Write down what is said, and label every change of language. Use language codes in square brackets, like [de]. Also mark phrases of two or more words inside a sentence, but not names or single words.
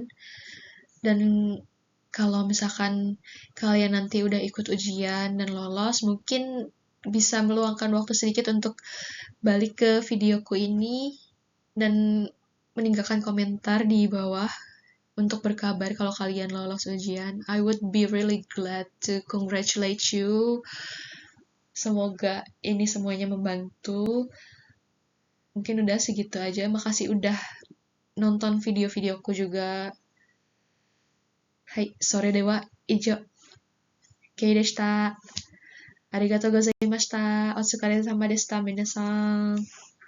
[id] Dan kalau misalkan kalian nanti udah ikut ujian dan lolos, mungkin bisa meluangkan waktu sedikit untuk balik ke videoku ini dan meninggalkan komentar di bawah untuk berkabar kalau kalian lolos ujian. [en] I would be really glad to congratulate you. [id] Semoga ini semuanya membantu. Mungkin udah segitu aja. Makasih udah nonton video-videoku juga. [ja] はい、それでは、以上. Keiでした。ありがとうございました. お疲れ様でした、皆さん.